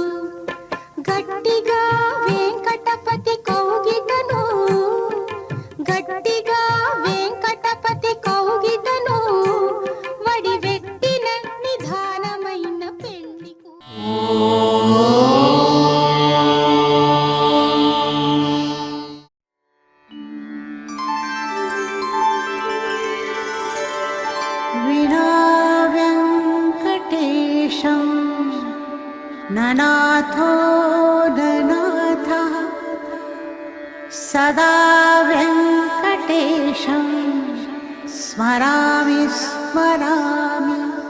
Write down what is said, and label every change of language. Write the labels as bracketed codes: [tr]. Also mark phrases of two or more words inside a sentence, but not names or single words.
[te] గట్టిగా వెంకటపతి కౌగిటను గట్టిగా వెంకటపతి కౌగిటను వడి వెట్టిన నిధానమైన పెండ్లి కూతురు. [sa] विना वेङ्कटेशं ननाथो ननाथः सदा वेङ्कटेशं स्मरामि स्मरामि.